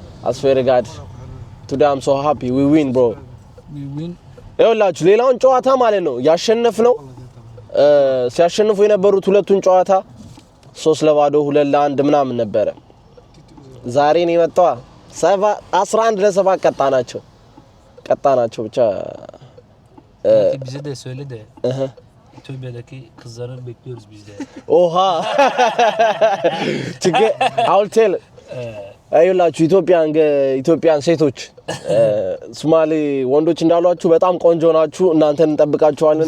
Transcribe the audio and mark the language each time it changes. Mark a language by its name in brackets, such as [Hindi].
[Amharic] አስፌር ጋድ [English] today I'm so happy we win bro [Amharic] ይኸውላችሁ ሌላውን ጨዋታ ማለት ነው ያሸነፍነው ሲያሸንፉ የነበሩት ሁለቱን ጨዋታ 3-2 2-1 ምናምን ነበር ዛሬ ነው የመጣው 11-7 ቀጣናቸው ብቻ [Turkish] bize de söyledi. Etiyopya'daki kızların bekliyoruz biz de. Oha. Çünkü [English] I'll tell [Amharic] አይላችሁ ኢትዮጵያን ሴቶች ሶማሌ ወንዶች እንዳሏችሁ በጣም ቆንጆ ናችሁ እናንተን እንጠብቃችኋለን